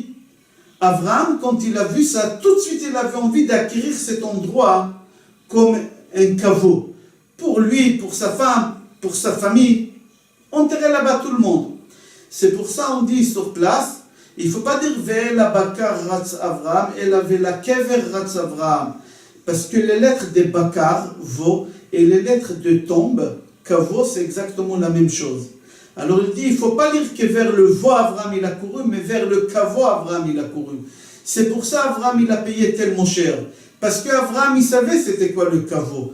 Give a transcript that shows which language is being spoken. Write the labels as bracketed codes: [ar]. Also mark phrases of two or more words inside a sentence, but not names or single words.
[fr] Abraham, quand il a vu ça, tout de suite, il avait envie d'acquérir cet endroit comme un caveau. Pour lui, pour sa femme, pour sa famille, enterrer là-bas tout le monde. C'est pour ça on dit sur place, il ne faut pas dire [he] ואל הבקר רץ אברהם, [fr] et la [he] ואל הקבר רץ אברהם. [fr] Parce que les lettres de Bakar, veau, et les lettres de tombe, kavo, c'est exactement la même chose. Alors il dit, il ne faut pas lire que vers le veau Avraham il a couru, mais vers le kavo Avraham il a couru. C'est pour ça Avraham il a payé tellement cher. Parce qu'Avraham il savait c'était quoi le kavo.